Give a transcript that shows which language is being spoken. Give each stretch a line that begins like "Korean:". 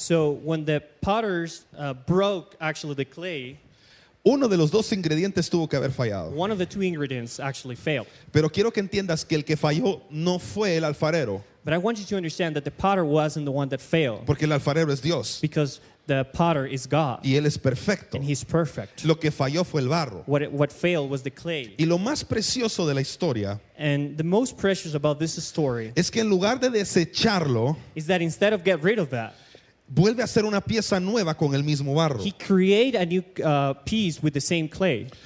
English: So when the potters broke actually the clay,
Spanish: uno de los dos ingredientes tuvo que haber fallado.
English: one of the two ingredients actually failed.
Spanish: Pero quiero que entiendas que el que falló no fue el alfarero,
English: But I want you to understand that the potter wasn't the one that failed,
Spanish: porque el alfarero es Dios
English: because the potter is God,
Spanish: y él es perfecto.
English: and he's perfect.
Spanish: Lo que falló fue el barro.
English: What failed was the clay.
Spanish: Y lo más precioso de la historia
English: And the most precious about this story
Spanish: es que en lugar de desecharlo,
English: is that instead of get rid of that,
Spanish: vuelve a hacer una pieza nueva con el mismo barro.
English: he created a new piece with the same clay.